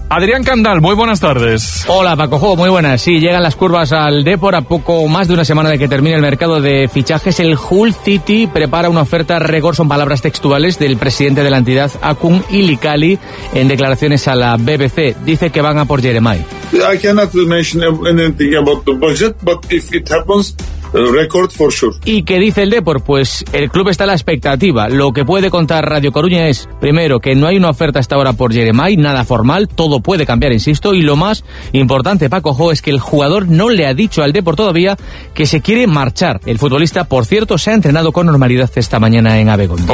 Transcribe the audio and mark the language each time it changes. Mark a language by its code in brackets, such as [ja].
[es] Adrián Candal, muy buenas tardes. Hola, Paco Jo, muy buenas. Sí, llegan las curvas al Depor a poco más de una semana de que termine el mercado de fichajes. El Hull City prepara una oferta récord, son palabras textuales del presidente de la entidad, Akun Ilikali, en declaraciones a la BBC. Dice que van a por Jeremy. [en] I cannot mention anything about the budget, but if it happens, record for sure. [es] ¿Y qué dice el Depor? Pues el club está a la expectativa. Lo que puede contar Radio Coruña es, primero, que no hay una oferta hasta ahora por Jeremy, nada formal, todo puede cambiar, insisto, y lo más importante, Paco Jo, es que el jugador no le ha dicho al Depor todavía que se quiere marchar. El futbolista, por cierto, se ha entrenado con normalidad esta mañana en Abegondo.